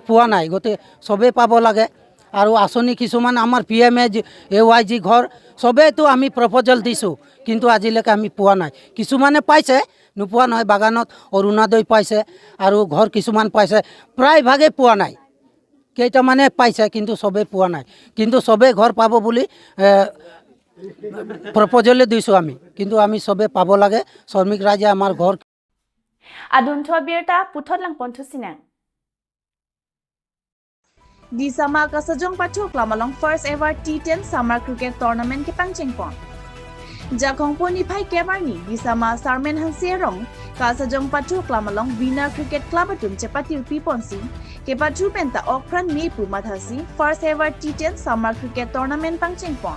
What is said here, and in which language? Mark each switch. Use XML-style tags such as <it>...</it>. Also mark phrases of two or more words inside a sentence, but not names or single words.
<as>পোৱা নাই গতিকে চবেই পাব লাগে আৰু আঁচনি কিছুমান আমাৰ PMAY ঘৰ চবেইতো আমি প্ৰপ'জেল দিছোঁ কিন্তু আজিলৈকে আমি পোৱা নাই কিছুমানে পাইছে নোপোৱা নহয় বাগানত অৰুণোদয় পাইছে আৰু ঘৰ কিছুমান পাইছে প্ৰায়ভাগে পোৱা নাই কেইটামানে পাইছে কিন্তু চবেই পোৱা নাই কিন্তু চবেই ঘৰ পাব বুলি প্ৰপ'জেলে দিছোঁ আমি কিন্তু আমি চবেই পাব লাগে শ্ৰমিক ৰাইজে আমাৰ ঘৰ</as> <mjw>Adun Thobirta Puthot lang Pontu Sinang. Di sama kasajong patuk lamalong</mjw> <en>first ever</en> <mjw>T10 Summer Cricket Tournament ke Pangchengpon. Jakong poni pai kebarni di sama Sarmen Hanserong kasajong patuk lamalong Winner Cricket Club atum cepatir piponsi ke patu penta okran mepu mathasi</mjw> <en>first ever</en> <mjw>T10 Summer Cricket Tournament Pangchengpon.</mjw>